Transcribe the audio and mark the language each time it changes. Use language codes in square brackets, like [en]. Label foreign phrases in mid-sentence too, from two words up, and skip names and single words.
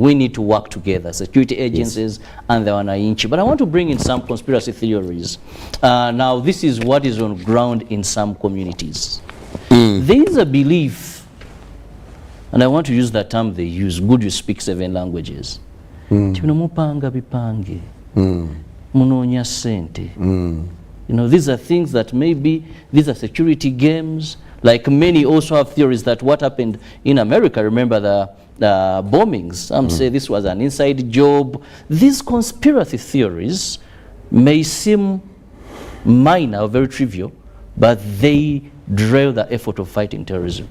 [en] We need to work together, security agencies and the wananchi. But I want to bring in some conspiracy theories. Now, this is what is on ground in some communities. There is a belief, and I want to use that term they use, good you speak 7 languages. [lg] Mupanga bipange, munonya sente. [en] You know, these are things that maybe, these are security games. Like many also have theories that what happened in America, remember the bombings, some say this was an inside job. These conspiracy theories may seem minor or very trivial, but they drive the effort of fighting terrorism.